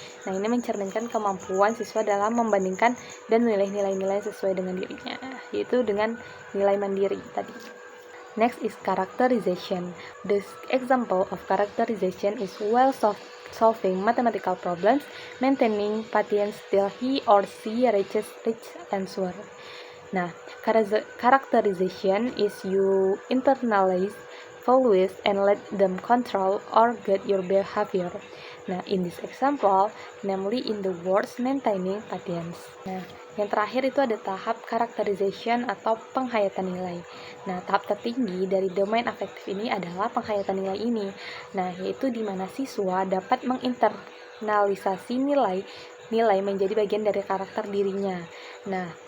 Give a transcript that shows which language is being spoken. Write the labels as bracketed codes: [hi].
[id] Nah, ini mencerminkan kemampuan siswa dalam membandingkan dan menilai nilai-nilai sesuai dengan dirinya, yaitu dengan nilai mandiri tadi. [en] Next is characterization. The example of characterization is while solving mathematical problems, maintaining patience till he or she reaches answer. Nah, characterization is you internalize values and let them control or guide your behavior. Nah, in this example, namely in the words maintaining patience. [id] Nah, yang terakhir itu ada tahap characterization atau penghayatan nilai. Nah, tahap tertinggi dari domain afektif ini adalah penghayatan nilai ini. Nah, yaitu di mana siswa dapat menginternalisasi nilai menjadi bagian dari karakter dirinya. Nah,